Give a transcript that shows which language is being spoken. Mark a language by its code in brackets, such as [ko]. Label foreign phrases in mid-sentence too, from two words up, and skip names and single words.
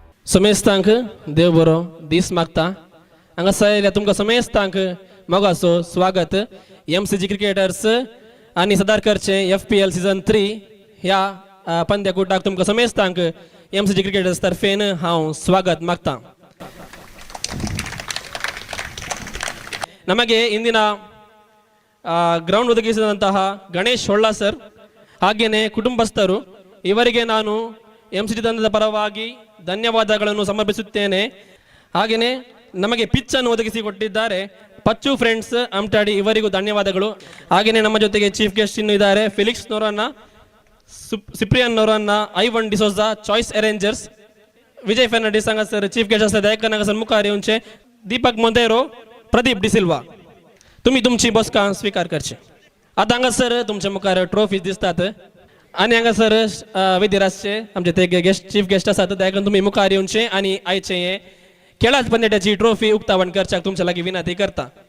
[kok] समेस्तांक देव बरो दीस मागता हांगासर तुमकां समेस्तांक मोगाचो स्वागत MCG क्रिकेटर्स आनी सदारकरचे FPL सीझन 3 ह्या पंद्याकूटाक तुमकां समेस्तांक MCG क्रिकेटर्स तर्फेन हांव स्वागत मागता. [kn] ನಮಗೆ ಇಂದಿನ ಗ್ರೌಂಡ್ ಒದಗಿಸಿದಂತಹ ಗಣೇಶ್ ಹೊಳ್ಳ ಸರ್ ಹಾಗೇನೆ ಕುಟುಂಬಸ್ಥರು ಇವರಿಗೆ ನಾನು MCG ತಂಡದ ಪರವಾಗಿ ಧನ್ಯವಾದಗಳನ್ನು ಸಮರ್ಪಿಸುತ್ತೇನೆ. ಹಾಗೇನೆ ನಮಗೆ ಪಿಚ್ ಅನ್ನು ಒದಗಿಸಿಕೊಟ್ಟಿದ್ದಾರೆ ಪಚ್ಚು ಫ್ರೆಂಡ್ಸ್ ಅಮ್ಟಾಡಿ, ಇವರಿಗೂ ಧನ್ಯವಾದಗಳು. ಹಾಗೇನೆ ನಮ್ಮ ಜೊತೆಗೆ ಚೀಫ್ ಗೆಸ್ಟ್ ಇನ್ನು ಇದ್ದಾರೆ ಫಿಲಿಕ್ಸ್ ನೋರನ್ನ, ಸಿಪ್ರಿಯನ್ ನೋರನ್ನ, ಐವನ್ ಡಿಸೋಜಾ, ಚಾಯ್ಸ್ [kok] अरेंजर्स, विजय फर्नांडिस हांगा सर [en] chief guest [kok] आसा दयाकरन हांगा सर मुखार येवचे, दीपक मोंतेरो, प्रदीप डिसिल्वा. तुम्ही तुमची बसका स्वीकार करचे. आता हांगा सर तुमच्या मुखार ट्रॉफीज दिसतात आणि हांगा सर विधिराजचे आमचे ते [en] guest chief guest [kok] आसात दयाकरन तुम्ही मुखार येवचे आणि आयचे हे खेळाच पंद्याची ट्रॉफी उक्तावण करच्याक तुमच्या लागीं विनंती करता.